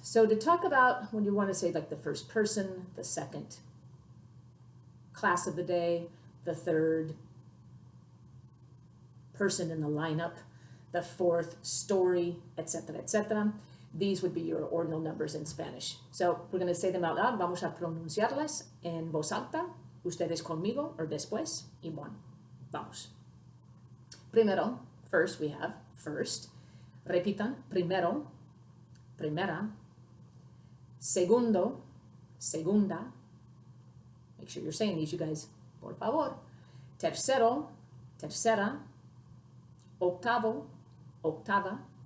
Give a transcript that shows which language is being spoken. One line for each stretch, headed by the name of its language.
English: So to talk about when you want to say like the first person, the second class of the day, the third person in the lineup, the fourth story, etc., etc. These would be your ordinal numbers in Spanish. So we're going to say them out loud.
Spanish: Vamos a pronunciarlas en voz alta, ustedes conmigo or después, y bueno, vamos.
English: Primero, first, we have first.
Spanish: Repitan, primero, primera. Segundo, segunda.
English: Make sure you're saying these, you guys,
Spanish: por favor. Tercero, tercera. Octavo, octava.